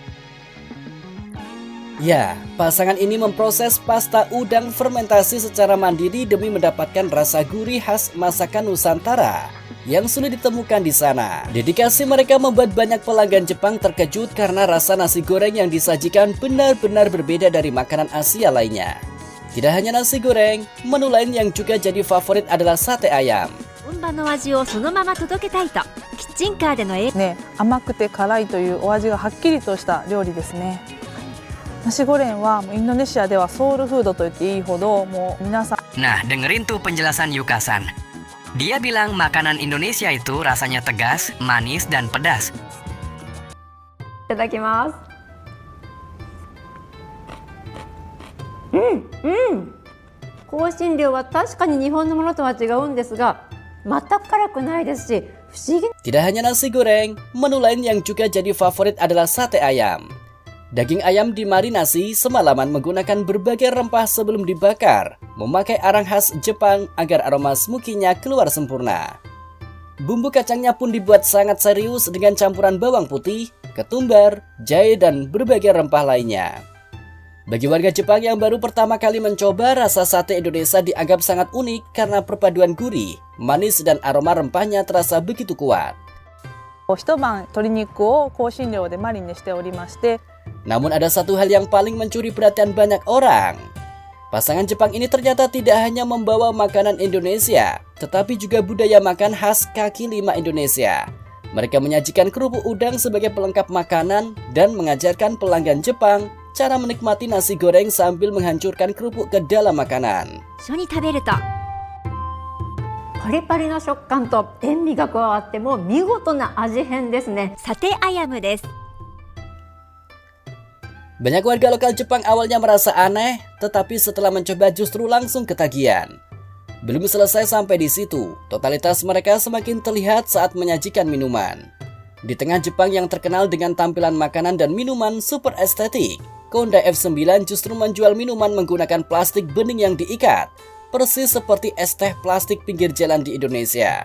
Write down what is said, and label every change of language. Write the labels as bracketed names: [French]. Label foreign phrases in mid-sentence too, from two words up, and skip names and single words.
[Indonesian] Ya, pasangan ini memproses pasta udang fermentasi secara mandiri demi mendapatkan rasa gurih khas masakan Nusantara yang sulit ditemukan di sana. Dedikasi mereka membuat banyak pelanggan Jepang terkejut karena rasa nasi goreng yang disajikan benar-benar berbeda dari makanan Asia lainnya. Tidak hanya nasi goreng, menu lain yang juga jadi favorit adalah sate ayam. [Japanese] 本場の味をそのまま届けたいとキッチンカーでの甘くて辛いというお味がはっきりとした料理ですね。Nasi gorengはインドネシアではソウルフードと言っていいほどもう皆さん。 [Indonesian] Nah, dengerin tuh penjelasan Yuka-san. Dia bilang makanan Indonesia itu rasanya tegas, manis, dan pedas. [Japanese] いただきます。香辛料は確かに日本のものとは違うんですが、全く辛くないですし、不思議。 [Indonesian] Tidak hanya nasi goreng, menu lain yang juga jadi favorit adalah sate ayam. Daging ayam dimarinasi semalaman menggunakan berbagai rempah sebelum dibakar, memakai arang khas Jepang agar aroma smoky-nya keluar sempurna. Bumbu kacangnya pun dibuat sangat serius dengan campuran bawang putih, ketumbar, jahe, dan berbagai rempah lainnya. Bagi warga Jepang yang baru pertama kali mencoba, rasa sate Indonesia dianggap sangat unik karena perpaduan gurih, manis, dan aroma rempahnya terasa begitu kuat. [Japanese] 一晩鶏肉を香辛料でマリネしておりまして。 [Indonesian] Namun ada satu hal yang paling mencuri perhatian banyak orang. Pasangan Jepang ini ternyata tidak hanya membawa makanan Indonesia, tetapi juga budaya makan khas kaki lima Indonesia. Mereka menyajikan kerupuk udang sebagai pelengkap makanan dan mengajarkan pelanggan Jepang cara menikmati nasi goreng sambil menghancurkan kerupuk ke dalam makanan. [Japanese] 一緒に食べるとパリパリな食感と塩味が加わってもう見事な味変ですね。サテアヤムです。 [Indonesian] Banyak warga lokal Jepang awalnya merasa aneh, tetapi setelah mencoba justru langsung ketagihan. Belum selesai sampai di situ, totalitas mereka semakin terlihat saat menyajikan minuman. Di tengah Jepang yang terkenal dengan tampilan makanan dan minuman super estetik, Kondai F9 justru menjual minuman menggunakan plastik bening yang diikat, persis seperti es teh plastik pinggir jalan di Indonesia.